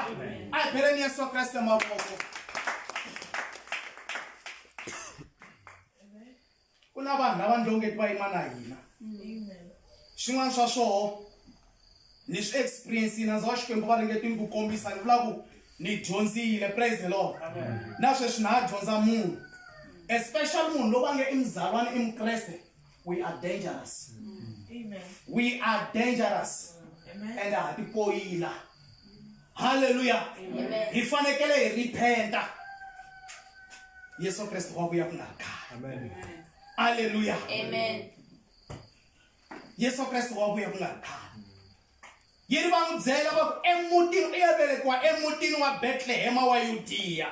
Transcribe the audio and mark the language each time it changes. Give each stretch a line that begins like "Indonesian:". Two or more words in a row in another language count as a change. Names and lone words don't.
Tsonga: A pheleni Yesu Kreste mavoko. Ku na vanhu lava ndlongeti va yima na hina. Xin'wana swa swoho ni swi experience na ndza wa Xikwembu va ringetini ku kombisa ni vula ku ni dyondzile,
English: praise the Lord.
Tsonga: Na sweswi na ha dyondza munhu, especially munhu lowu va nge i muzalwana i mukreste.
English: We are dangerous. We are dangerous.
Tsonga: And ha ti poyila. Hallelujah. Hi fanekele hi repenta. Yesu Kreste wa vuya ku nga khale. Hallelujah. Amen. Yesu Kreste wa vuya ku nga khale. Yini va n'wi byela va ku emutini u ya velekiwa emutini wa Bethlehem wa Yudiya.